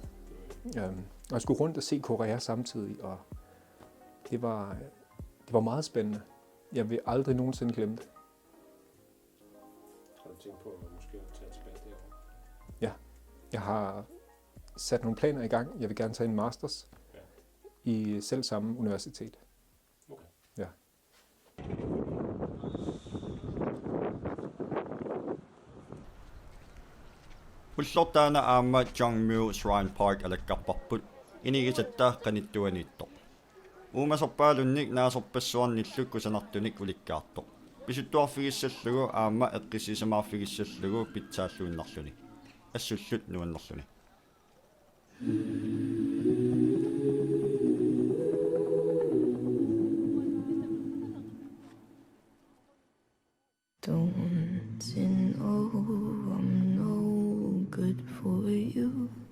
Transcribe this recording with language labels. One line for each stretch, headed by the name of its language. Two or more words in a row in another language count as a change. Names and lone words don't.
Danish: Og jeg skulle rundt og se Korea samtidig, og det var meget spændende. Jeg vil aldrig nogensinde glemme det. Har du tænkt på at måske tage tilbage derovre? Ja, jeg har sat nogle planer i gang. Jeg vil gerne tage en masters i selv samme universitet. Okay. Ja.
Kalaallisut: Ulsortaana aama Jongmyo Shrine Park alakkarparput inigisattaa qanittuaniittoq. Uumasorpaalunnik naasorpassuarnilluk kusanartunik ulikkaartoq. Pisuttuarfigissallugu aama eqqisiisamaarfigissallugu pitsaalluinnarluni. Assullut nuannerluni.
English: Don't you know I'm no good for you?